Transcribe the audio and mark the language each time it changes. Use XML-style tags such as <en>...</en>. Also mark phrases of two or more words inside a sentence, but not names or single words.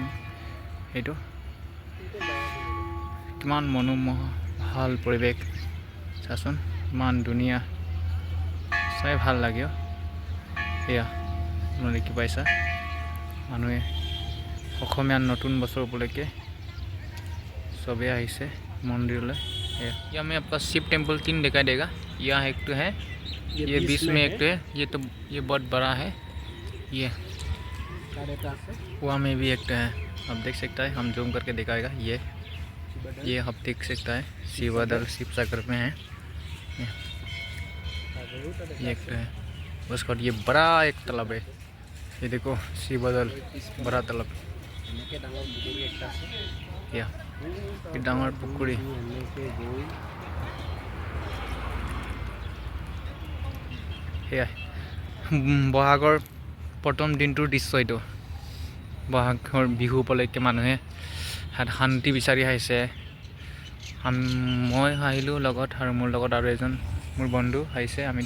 <as>সেইটো কিমান মনোমোহা ভাল পৰিৱেশ চাচোন, ইমান ধুনীয়া, চাই ভাল লাগে। এয়া আপোনালোকে দেখি পাইছা মানুহে অসমীয়া নতুন বছৰ উপলক্ষে</as> <hi>सभी आइसे मंदिर ले। यहाँ में आपका शिव टेम्पल 3 दिखाई देगा। यहाँ एक तो है, ये बीच में एक तो है, ये बहुत बड़ा है। ये वहाँ में भी एक तो है, आप देख सकता है। हम जूम करके दिखाएगा। ये आप देख सकता है शिवदौल शिव सागर में है। ये एक तो है। उसके बाद ये बड़ा एक तालाब है। ये देखो शिवदौल बड़ा तालाब।</hi> <as>या डांगर पुखुरी সেয়াই বহাগৰ প্ৰথম দিনটোৰ দৃশ্য এইটো। বহাগৰ বিহু উপলক্ষে মানুহে শান্তি বিচাৰি আহিছে। মই আহিলোঁ লগত আৰু মোৰ লগত আৰু এজন মোৰ বন্ধু আহিছে।</as>